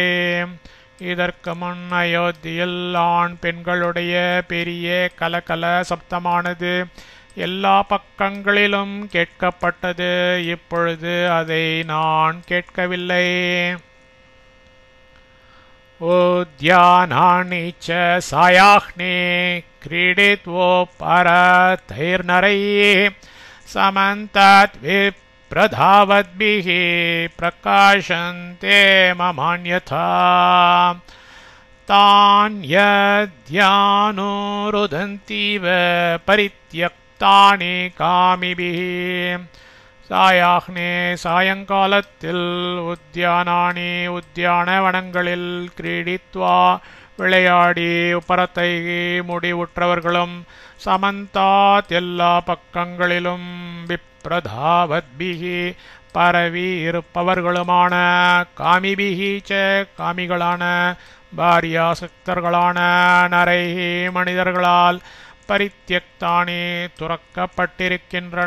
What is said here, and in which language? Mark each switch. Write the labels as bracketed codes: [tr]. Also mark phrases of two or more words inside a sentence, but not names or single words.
[ta] இதற்கு முன் அயோத்தியில் ஆண் பெண்களுடைய பெரிய கலகல சப்தமானது எல்லா பக்கங்களிலும் கேட்கப்பட்டது. இப்பொழுது அதை நான் கேட்கவில்லை. [sa] उद्यानानि च सायाह्ने क्रीडित्वोपरतैर्नरैः समन्तात् विप्रधावद्भिः प्रकाशन्ते ममान्यथा. तान्यद्यानुरुदन्तीव परित्यक्तानि कामिभिः. [ta] சாயாஹ்னே சாயங்காலத்தில் உத்யானானி உத்தியான வனங்களில் கிரீடித்வா விளையாடி உப்பரத்தைகி முடிவுற்றவர்களும் சமந்தாத் எல்லா பக்கங்களிலும் விப்ரதாவத்பிகி பரவி இருப்பவர்களுமான [sa] कामिभिः च [ta] காமிகளான பாரியாசக்தர்களான நரைஹி மனிதர்களால் பரித்யக்தானி துறக்கப்பட்டிருக்கின்றன.